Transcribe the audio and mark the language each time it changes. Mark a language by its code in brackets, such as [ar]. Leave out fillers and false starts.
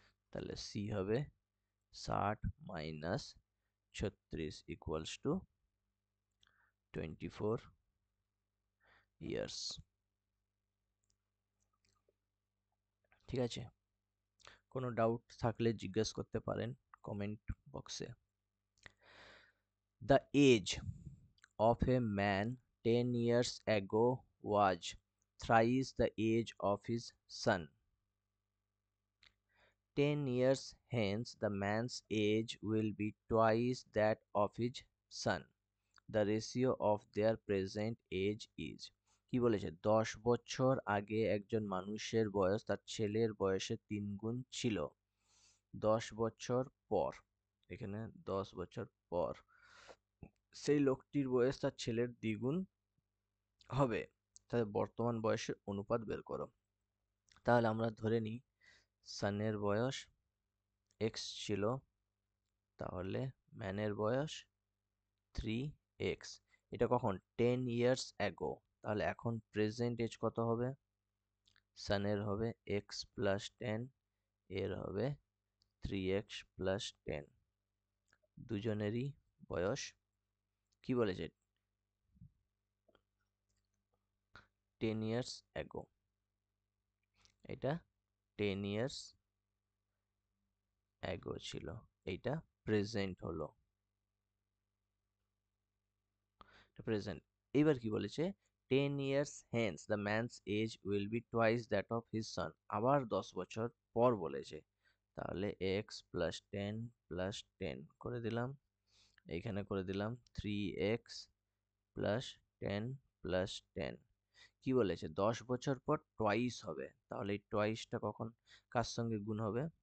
[bn] তাহলে সি হবে 60 minus 36 equals to 24 years. ঠিক আছে? কোনো ডাউট থাকলে জিজ্ঞেস করতে পারেন কমেন্ট বক্সে। [en] The age of a man 10 years ago was thrice the age of his son. 10 years hence, the man's age will be twice that of his son. The ratio of their present age is, [bn] কি বলেছে? 10 বছর আগে একজন মানুষের বয়স তার ছেলের বয়সের 3 গুণ ছিল। 10 বছর পর, এখানে 10 বছর পর সেই লোকটির বয়স তার ছেলের দ্বিগুণ হবে। তাহলে বর্তমান বয়সের অনুপাত বের করো। তাহলে আমরা ধরে নিই সানের বয়স এক্স ছিল, তাহলে ম্যানের বয়স 3x। এটা কখন? 10 ইয়ার্স অ্যাগো। তাহলে এখন প্রেজেন্ট এজ কত হবে? সানের হবে x প্লাস 10, এর হবে 3x প্লাস 10। দুজনেরই বয়স কি বলেছে? 10 ইয়ার্স অ্যাগো। এটা 10 ইয়ার্স অ্যাগো ছিল, এইটা প্রেজেন্ট হলো, প্রেজেন্ট। এবার কি বলেছে? [en] 10 years hence the man's age will be twice that of his son। [bn] আবার 10 বছর পর বলেছে, তাহলে x প্লাস 10 প্লাস 10 করে দিলাম, এইখানে করে দিলাম 3x প্লাস 10 প্লাস 10। কি বলেছে? 10 বছর পর টোয়াইস হবে, তাহলে এই টোয়াইসটা কখন কার সঙ্গে গুণ হবে?